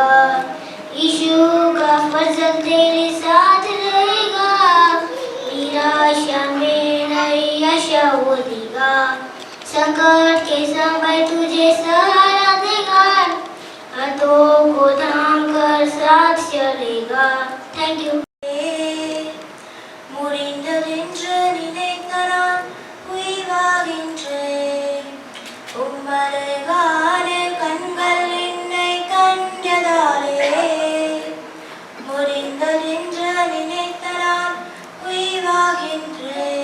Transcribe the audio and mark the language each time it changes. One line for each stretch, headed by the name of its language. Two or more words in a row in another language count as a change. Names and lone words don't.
Hindi: यीशु का फजल तेरे साथ रहेगा. निराशा में नहीं आशा वो देगा. संकट के समय तुझे सहारा देगा. हाथों को थाम कर साथ चलेगा.
English: thank you.
Tamil: முடிந்ததென்று நினைத்த நான் உய்வாகின்றேன். உம்மழகான கண்கள் என்னை கண்டதாலே. முடிந்ததென்று நினைத்த நான் உய்வாகின்றேன்.